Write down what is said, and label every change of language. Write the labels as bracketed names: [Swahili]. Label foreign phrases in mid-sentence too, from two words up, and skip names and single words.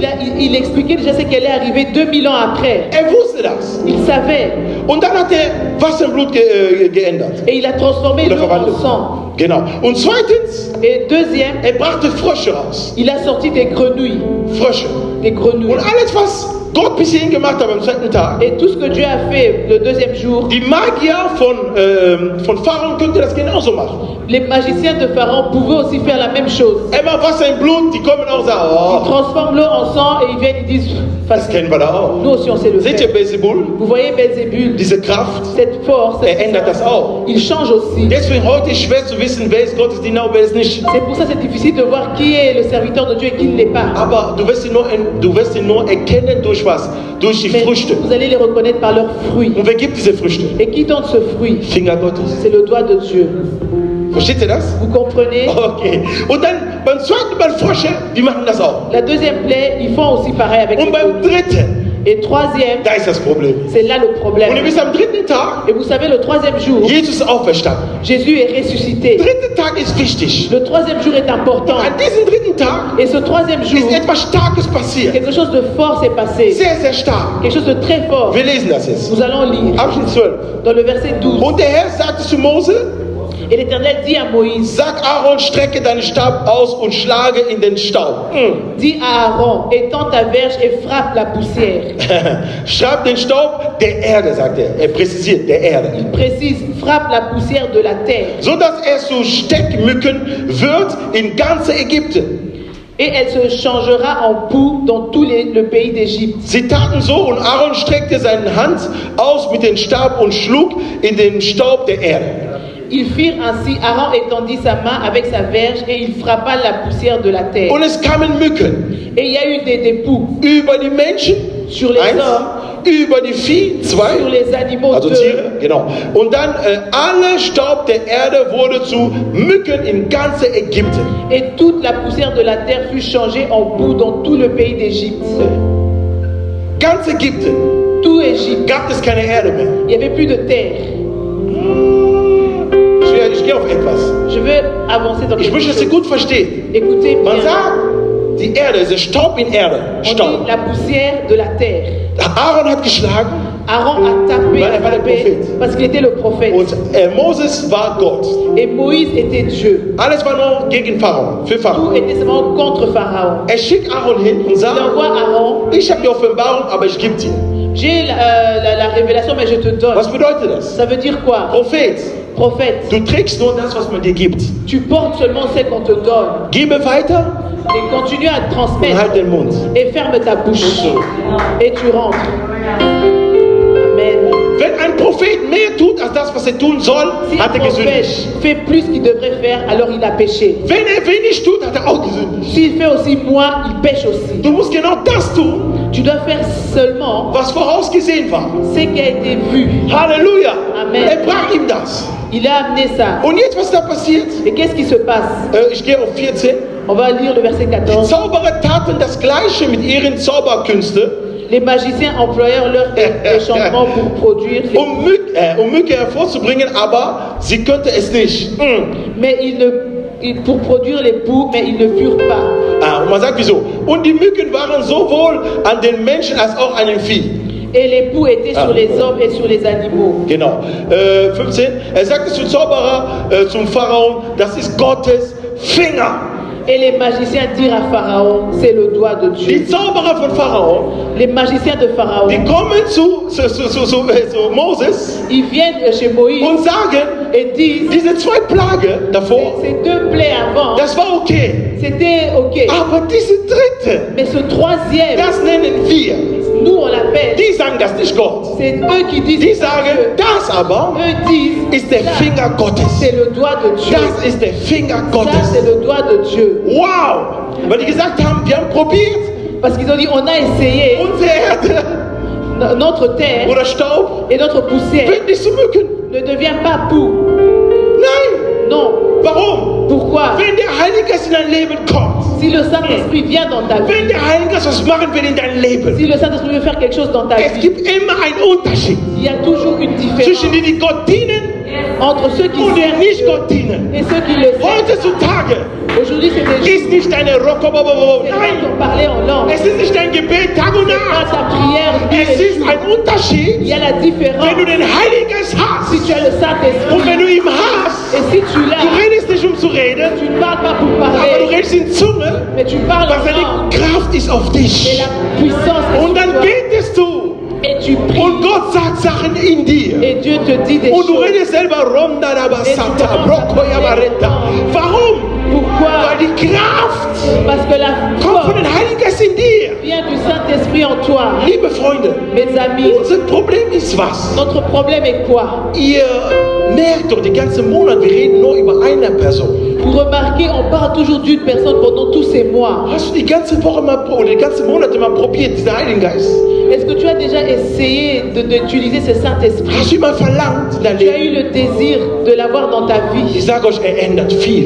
[French] Il expliquait déjà ce qui allait arriver 2000 ans après. [German] Er wusste das. [French] Il savait. [German] Und dann hat er Wasser in Blut geändert. [French] Et il a transformé [German] Oder [French] l'eau en [German] verwandelt. [French] sang. [German] Genau. Und zweitens, [French] Et deuxième, [German] er brachte Frösche raus. [French] il a sorti des grenouilles. [German] Frösche. [French] Des grenouilles. [German] Und alles, was Gott bis hierhin gemacht hat am zweiten Tag, [French] Et tout ce que Dieu a fait le deuxième jour, [German] die Magier von Pharaon könnten das genauso machen. [French] les magiciens de Pharaon pouvaient aussi faire la même chose. [German] Er macht Wasser in Blut, die kommen auch und sagen, [French] Ils [German] oh, [French] transforment l'eau en sang et ils viennent et disent [German] das [French] facile. [German] kennen wir da auch. [French] Nous aussi on sait le [German] Seht ihr [French] faire. [German] Beelzebul? [French] Vous voyez Belzébul, [German] Diese Kraft, [French] cette force, [German] er ändert das auch. [French] il change aussi. [German] Deswegen heute ist schwer zu wissen, wer ist Gottesdiener und wer ist nicht. [French] C'est pour ça que c'est difficile de voir qui est le serviteur de Dieu et qui ne l'est pas. [German] Aber du wirst ihn nur erkennen durch was? Durch die [French] Mais [German] Früchte. [French] vous allez les reconnaître par leurs fruits. [German] Und wer gibt diese Früchte? [French] Et qui donne ce fruit? [German] Finger Gottes. [French] C'est le doigt de Dieu. [German] Versteht ihr das? [French] Vous comprenez? [German] Okay. Und dann beim zweiten Mal Frösche, die machen das auch. [French] La deuxième plaie, ils font aussi pareil avec [German] Und [French] les [German] beim dritten, [French] Et troisième, [German] da ist das Problem. [French] c'est là le [German] Und ihr [French] problème. [German] wisst, am dritten Tag, [French] Et vous savez, le troisième jour, [German] Jesus ist auferstanden. [French] Jésus est ressuscité. [German] Der dritte Tag ist wichtig. [French] Le troisième jour est important. [German] An diesem dritten Tag [French] Et ce troisième jour, [German] ist etwas Starkes passiert. [French] quelque chose de fort s'est passé. [German] Sehr, sehr stark. [French] Quelque chose de très fort. [German] Wir lesen das jetzt. [French] Nous allons lire [German] Abschnitt 12. [French] dans le verset 12. [German] Und der Herr sagte zu Mose, [French] Et l'Éternel dit à Moïse, [German] sag Aaron, strecke deinen Stab aus und schlage in den Staub. [French] dis à Aaron, étends ta verge et frappe la poussière. [German] Schreib den Staub der Erde, sagt er. Er präzisiert, der Erde. [French] Il précise, frappe la poussière de la terre. [German] So dass er zu Steckmücken wird in ganz Ägypten. [French] Et elle se changera en poux dans tout le pays d'Égypte. [German] Sie taten so und Aaron streckte seine Hand aus mit dem Stab und schlug in den Staub der Erde. [French] Ils firent ainsi, Aaron étendit sa main avec sa verge et il frappa la poussière de la terre. [German] Und es kamen Mücken [French] Et il y a eu des poux [German] über die Menschen, [French] sur les [German] eins, [French] hommes, [German] über die Vieh, zwei, [French] sur les animaux, [German] also [French] deux. [German] Tiere, genau. Und dann alle Staub der Erde wurde zu Mücken in ganz Ägypten. [French] Et toute la poussière de la terre fut changée en poux dans tout le pays d'Égypte. [German] Ganz Ägypten [French] Tout Égypte, [German] gab es keine Erde mehr. [French] il n'y avait plus de terre. [German] Ich gehe auf etwas. [French] Je veux avancer dans [German] Ich [French] quelque [German] möchte, dass ihr [French] chose. [German] gut versteht. [French] Écoutez [German] Man [French] bien. [German] sagt, die Erde ist Staub in Erde. [French] On dit [German] Staub. [French] la poussière de la terre. [German] Aaron hat geschlagen [French] Aaron a tapé, [German] Weil er war der Prophet. [French] parce qu'il était le prophète. [German] und Moses war Gott. [French] Et Moïse était Dieu. [German] Alles war nur gegen Pharao, für [French] Tout [German] Pharao. [French] était seulement contre Pharaon. [German] Er schickt Aaron hin und [French] Il [German] sagt, [French] envoie Aaron, [German] ich habe die Offenbarung, aber ich gebe dir. [French] j'ai la révélation, mais je te donne. [German] Was bedeutet das? [French] Ça veut dire quoi? [German] Prophet, [French] Prophète, [German] du trägst nur das, was man dir gibt. [French] tu portes seulement ce qu'on te donne. [German] Gebe weiter [French] Et continue à [German] und [French] transmettre. [German] halt den Mund. [French] Et ferme ta bouche. Et tu rentres. Amen. [German] Wenn ein Prophet mehr tut als das, was er tun soll, [French] Si un [German] hat er [French] prophète [German] gesündigt. [French] fait plus qu'il devrait faire, alors il a péché. [German] Wenn er wenig tut, hat er auch gesündigt. [French] S'il fait aussi moins, il pêche aussi. [German] Du musst genau das tun, [French] Tu dois faire seulement [German] was vorausgesehen war. [French] ce qui a été vu. Halleluja. Amen. [German] Er brach ihm das. [French] Il a amené ça. [German] Und jetzt, was da passiert? [French] Et qu'est-ce qui se passe? [German] Ich gehe auf 14. [French] On va lire le verset [German] Die [French] 14. [German] Zauberer taten das Gleiche mit ihren Zauberkünsten, [French] Les magiciens employèrent leur échappement pour produire, [German] um Mücke hervorzubringen, aber sie könnte es nicht. [French] mais pour produire les poux, mais ils ne furent pas. [German] Und man sagt wieso? Und die Mücken waren sowohl an den Menschen als auch an den Vieh. [French] Et les poux étaient sur les hommes et sur les animaux. [German] Genau. 15. Er sagte zum Zauberer, zum Pharaon, das ist Gottes Finger. [French] Et les magiciens dirent à Pharaon, c'est le doigt de Dieu. [German] Die Zauberer von Pharao, [French] Les magiciens de Pharaon, [German] die kommen zu Moses [French] ils viennent chez Moïse [German] und sagen, [French] et disent, [German] diese 2 Plagen davor, [French] ces 2 plaies avant, [German] das war okay. [French] c'était ok. [German] Aber diese 3, [French] Mais ce 3e, [German] das nennen wir. [French] nous on l'appelle, [German] Die sagen das nicht Gott. [French] c'est eux qui disent, [German] Die sagen, das aber [French] eux disent, [German] ist der Finger Gottes. [French] c'est le doigt de Dieu. [German] Das ist der Finger [French] Ça, [German] Gottes. [French] c'est le doigt de Dieu. Wow! [German] Weil die gesagt haben, wir haben probiert, [French] Parce qu'ils ont dit, on a essayé [German] unsere Erde [French] notre terre [German] oder Staub [French] et notre poussière [German] wird nicht zu Mücken. [French] ne devient pas poux. [German] Nein! [French] Non. [German] Warum? [French] Pourquoi? [German] Wenn der Heilige Geist in dein Leben kommt, [French] Si le Saint-Esprit vient dans ta vie, [German] wenn der Heilige Geist was machen will in dein Leben, [French] si le Saint-Esprit veut faire quelque chose dans ta [German] es [French] vie, [German] gibt immer einen Unterschied [French] il y a toujours une différence [German] zwischen denen, die Gott dienen [French] entre ceux qui [German] und die [French] servent [German] nicht [French] Dieu [German] Gott dienen. [French] et ceux qui le servent. [German] Heutzutage [French] Aujourd'hui, c'est des [German] ist nicht deine Rokobobobo. [French] gens [German] Nein! [French] qui ont parlé en langue. [German] Es ist nicht dein Gebet Tag und [French] Pas [German] Nacht. [French] ta prière, [German] Es ist ein [French] il [German] Unterschied, [French] y a la [German] wenn [French] différence. [German] du den Heiligen Geist hast [French] Si tu as le [German] und [French] Saint-Esprit [German] wenn du ihn hast. [French] et si tu [German] Du [French] l'as, [German] redest nicht, um zu reden, [French] tu ne parles pas pour [German] aber du [French] parler, [German] redest in Zunge, [French] mais tu parles [German] weil [French] en [German] seine [French] langue. [German] Kraft ist auf [French] Et [German] dich. [French] la puissance est [German] Und [French] sur [German] dann [French] toi. [German] betest du [French] Et tu pries. [German] und Gott sagt Sachen in dir. [French] Et Dieu te dit des [German] Und du [French] choses. [German] redest selber Ronda Rabasata, Brokoya Baretta. Warum? [French] Pourquoi? [German] Weil die Kraft [French] Parce que la [German] kommt von [French] force [German] dem Heiligen Geist in dir. [French] vient du Saint-Esprit en toi. [German] Liebe Freunde, [French] Mes amis, [German] unser Problem ist was? [French] notre problème est quoi? [German] Ihr merkt doch, die ganzen Monate, wir reden nur über eine Person. [French] Vous remarquez, on parle toujours d'une personne pendant tous ces mois. [German] Hast du die ganze Woche mal, oder die ganzen Monate mal probiert, diesen Heiligen Geist? [French] Est-ce que tu as déjà essayé d'utiliser ce Saint-Esprit? [German] Hast du ihn mal verlangt in dein [French] Tu as eu [German] Leben? [French] le désir de l'avoir dans ta [German] Ich [French] vie. [German] sage euch, er ändert viel.